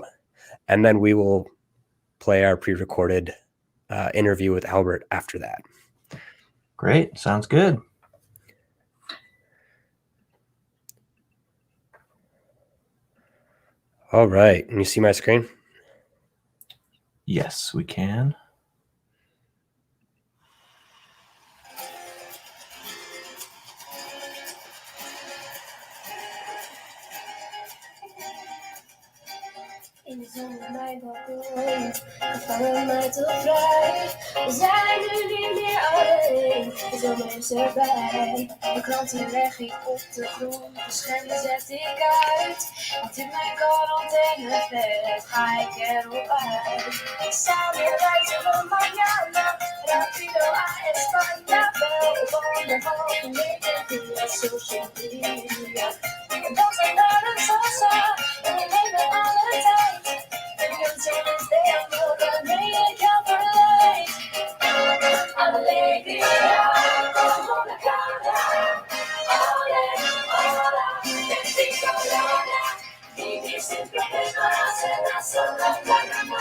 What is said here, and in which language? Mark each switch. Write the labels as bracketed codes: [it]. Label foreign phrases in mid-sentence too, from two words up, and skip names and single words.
[en] And then we will play our pre-recorded interview with Albert after that. Great. Sounds good. All right. Can you see my screen? Yes, we can. [nl] In de zon op mijn balkon, gevangen maar te vrij. We zijn nu niet meer alleen, de zomer is erbij. De kranten leg ik op de grond, de schermen zet ik uit. Want in mijn quarantaineflat ga ik erop uit. Samen reizen we [es] mañana, rápido a España. [nl] Wel op anderhalve meter via [en] social media. [nl] En dan zijn naar een salsa, en we nemen alle tijd. [es] Alegría, como la cara. Ole, hola, bendito Lola. Vivir sin problemas en la sola calma.